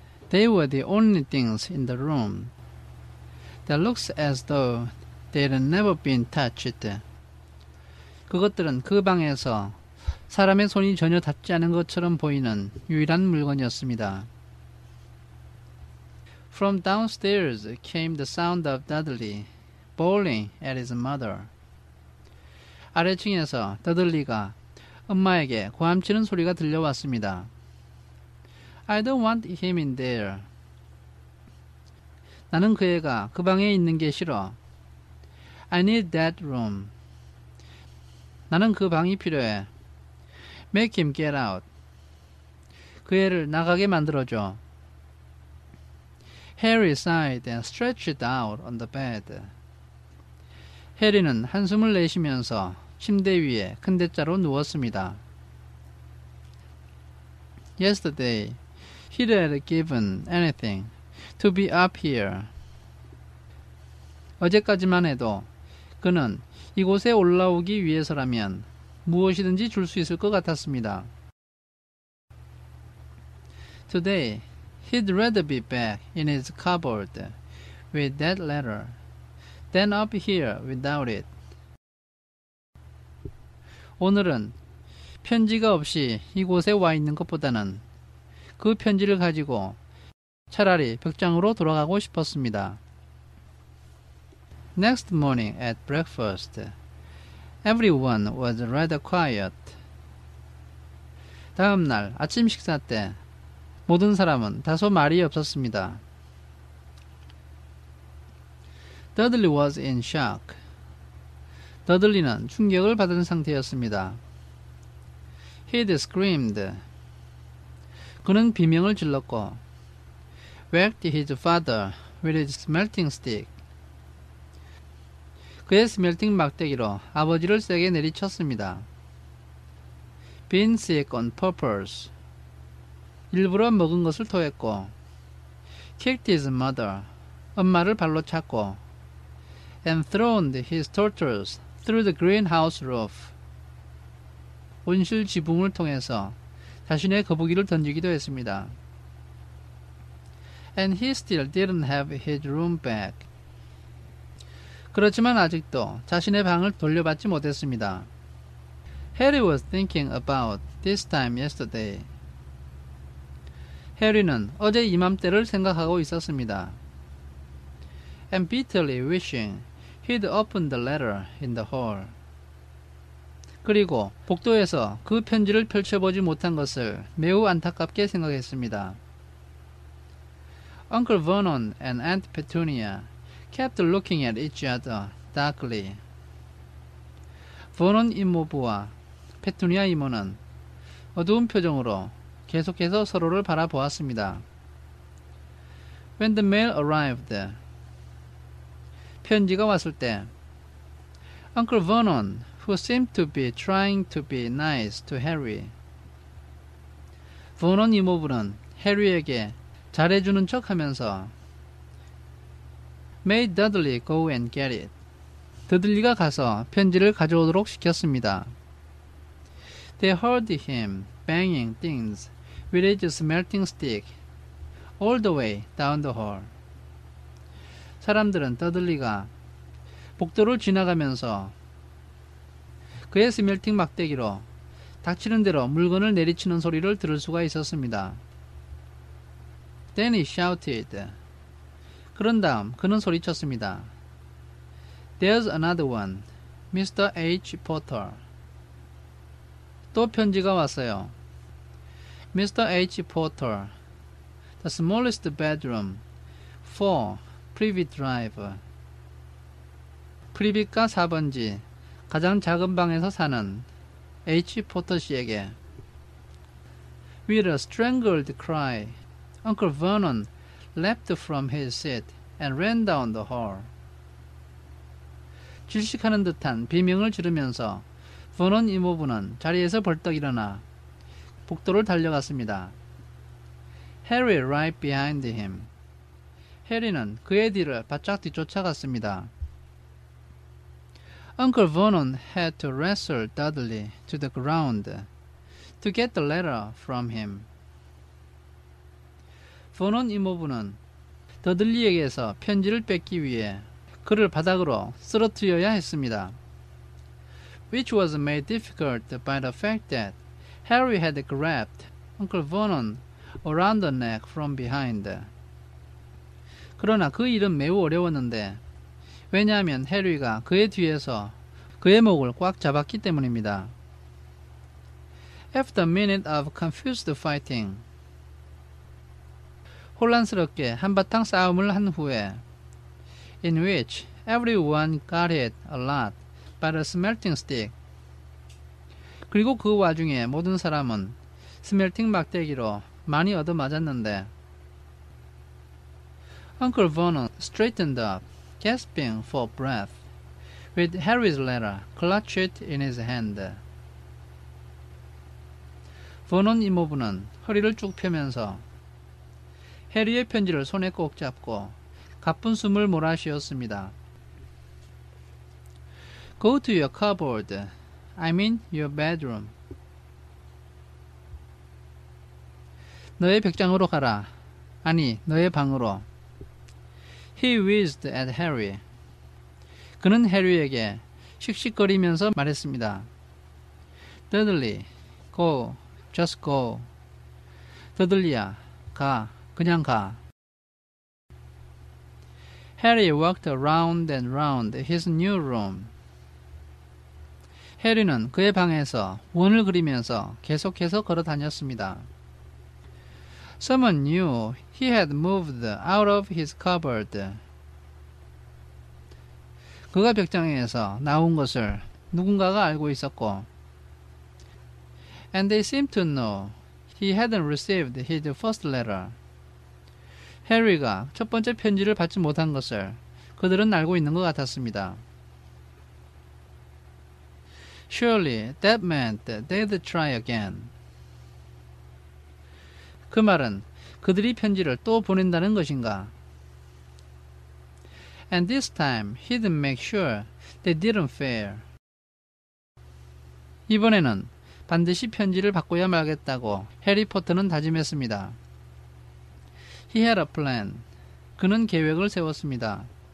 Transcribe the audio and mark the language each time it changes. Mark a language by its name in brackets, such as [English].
[English] They were the only things in the room that looks as though they'd never been touched. [Korean] 그것들은 그 방에서 사람의 손이 전혀 닿지 않은 것처럼 보이는 유일한 물건이었습니다. [English] From downstairs came the sound of Dudley bawling at his mother. [Korean] 아래층에서 더들리가 엄마에게 고함치는 소리가 들려왔습니다. [English] I don't want him in there. [Korean] 나는 그 애가 그 방에 있는 게 싫어. [English] I need that room. [Korean] 나는 그 방이 필요해. [English] Make him get out. [Korean] 그 애를 나가게 만들어줘. [English] Harry sighed and stretched out on the bed. [Korean] 해리는 한숨을 내쉬면서 침대 위에 큰 대자로 누웠습니다. [English] Yesterday, he'd have given anything to be up here. [Korean] 어제까지만 해도 그는 이곳에 올라오기 위해서라면 무엇이든지 줄 수 있을 것 같았습니다. [English] Today, he'd rather be back in his cupboard with that letter than up here without it. [Korean] 오늘은 편지가 없이 이곳에 와 있는 것보다는 그 편지를 가지고 차라리 벽장으로 돌아가고 싶었습니다. [English] Next morning at breakfast, everyone was rather quiet. [Korean] 다음 날 아침 식사 때 모든 사람은 다소 말이 없었습니다. [English] Dudley was in shock. [Korean] 더들리는 충격을 받은 상태였습니다. [English] He'd screamed. [Korean] 그는 비명을 질렀고 [English] whacked his father with his smelting stick. [Korean] 그의 스멜팅 막대기로 아버지를 세게 내리쳤습니다. [English] Been sick on purpose. [Korean] 일부러 먹은 것을 토했고 [English] kicked his mother. [Korean] 엄마를 발로 찼고 [English] and thrown his tortures through the greenhouse roof. [Korean] 온실 지붕을 통해서 자신의 거북이를 던지기도 했습니다. [English] And he still didn't have his room back. [Korean] 그렇지만 아직도 자신의 방을 돌려받지 못했습니다. [English] Harry was thinking about this time yesterday. [Korean] 해리는 어제 이맘때를 생각하고 있었습니다. [English] And bitterly wishing he'd opened the letter in the hall. [Korean] 그리고 복도에서 그 편지를 펼쳐보지 못한 것을 매우 안타깝게 생각했습니다. [English] Uncle Vernon and Aunt Petunia kept looking at each other darkly. [Korean] 버넌 이모부와 페투니아 이모는 어두운 표정으로 계속해서 서로를 바라보았습니다. [English] When the mail arrived, [Korean] 편지가 왔을 때 [English] Uncle Vernon, who seemed to be trying to be nice to Harry. [Korean] 버넌 이모부는 해리에게 잘해주는 척하면서 [English] made Dudley go and get it. [Korean] 더들리가 가서 편지를 가져오도록 시켰습니다. [English] They heard him banging things with his smelting stick all the way down the hall. [Korean] 사람들은 더들리가 복도를 지나가면서 그의 스멜팅 막대기로 닥치는 대로 물건을 내리치는 소리를 들을 수가 있었습니다. [English] Then he shouted. [Korean] 그런 다음 그는 소리쳤습니다. [English] There's another one, Mr. H. Potter. [Korean] 또 편지가 왔어요. [English] Mr. H. Potter, the smallest bedroom, 4, Privet Drive. [Korean] 프리빗가 4번지, 가장 작은 방에서 사는 H. 포터 씨에게. [English] With a strangled cry, Uncle Vernon leapt from his seat and ran down the hall. [Korean] 질식하는 듯한 비명을 지르면서 버넌 이모부는 자리에서 벌떡 일어나 복도를 달려갔습니다. [English] Harry right behind him. [Korean] 해리는 그의 뒤를 바짝 뒤쫓아갔습니다. [English] Uncle Vernon had to wrestle Dudley to the ground to get the letter from him. [Korean] 버논 이모부는 더들리에게서 편지를 뺏기 위해 그를 바닥으로 쓰러뜨려야 했습니다. [English] Which was made difficult by the fact that Harry had grabbed Uncle Vernon around the neck from behind. [Korean] 그러나 그 일은 매우 어려웠는데 왜냐하면 해리가 그의 뒤에서 그의 목을 꽉 잡았기 때문입니다. [English] After a minute of confused fighting, [Korean] 혼란스럽게 한바탕 싸움을 한 후에 [English] in which everyone got hit a lot by the smelting stick. [Korean] 그리고 그 와중에 모든 사람은 스멜팅 막대기로 많이 얻어맞았는데 [English] Uncle Vernon straightened up, gasping for breath, with Harry's letter clutched in his hand. [Korean] 버논 이모부는 허리를 쭉 펴면서 해리의 편지를 손에 꼭 잡고 가쁜 숨을 몰아쉬었습니다. [English] Go to your cupboard. I mean your bedroom. [Korean] 너의 벽장으로 가라. 아니, 너의 방으로. [English] He whizzed at Harry. [Korean] 그는 해리에게 씩씩거리면서 말했습니다. [English] Dudley, go, just go. [Korean] 더들리야, 가, 그냥 가. [English] Harry walked around and round his new room. [Korean] 해리는 그의 방에서 원을 그리면서 계속해서 걸어 다녔습니다. [English] Someone knew he had moved out of his cupboard. [Korean] 그가 벽장에서 나온 것을 누군가가 알고 있었고 [English] And they seemed to know he hadn't received his first letter. [Korean] 해리가 첫 번째 편지를 받지 못한 것을 그들은 알고 있는 것 같았습니다. [English] Surely that meant they'd try again. [Korean] 그 말은 그들이 편지를 또 보낸다는 것인가? [English] And this time he'd make sure they didn't fail. [Korean] 이번에는 반드시 편지를 받고야 말겠다고 해리포터는 다짐했습니다. [English] He had a plan. [Korean] 그는 계획을 세웠습니다.